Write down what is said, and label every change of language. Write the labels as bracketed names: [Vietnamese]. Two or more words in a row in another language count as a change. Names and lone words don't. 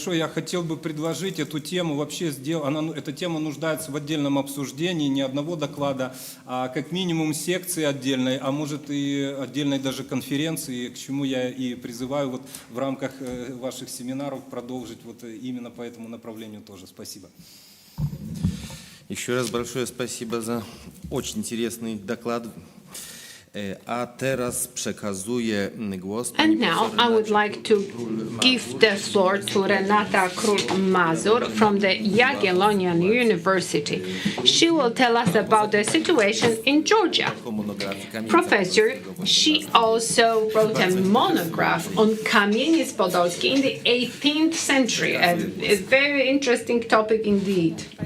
[Russian] Я хотел бы предложить эту тему вообще эта тема нуждается в отдельном обсуждении, не одного доклада, а как минимум секции отдельной, а может и отдельной даже конференции, к чему я и призываю вот в рамках ваших семинаров продолжить вот именно по этому направлению тоже. Спасибо. Еще раз большое спасибо за очень интересный доклад. [Polish] A teraz przekazuję głos. [English] And now I would like to give the floor to Renata Król-Mazur from the Jagiellonian University. She will tell us about the situation in Georgia. Professor, she also wrote a monograph on Kamieniec Podolski in the 18th century, a very interesting topic indeed.